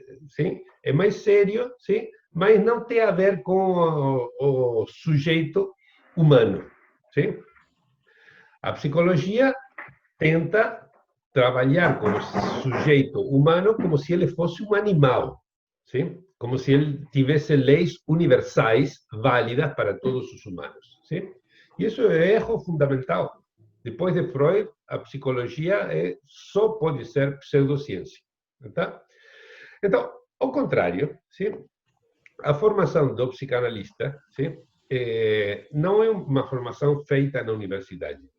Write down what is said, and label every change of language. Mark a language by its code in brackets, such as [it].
[pt] sim, é mais sério, sim, mas não tem a ver com o sujeito humano, sim? A psicologia tenta trabalhar com o sujeito humano como se ele fosse um animal, [es] ¿sí? Como si él tuviese leyes universales válidas para todos [pt] os humanos, [es] ¿sí? [pt] E isso é erro fundamental. Depois de Freud, a psicologia só pode ser pseudociência. Tá? Então, ao contrário, sim, a formação do psicanalista, sim, não é uma formação feita na universidade.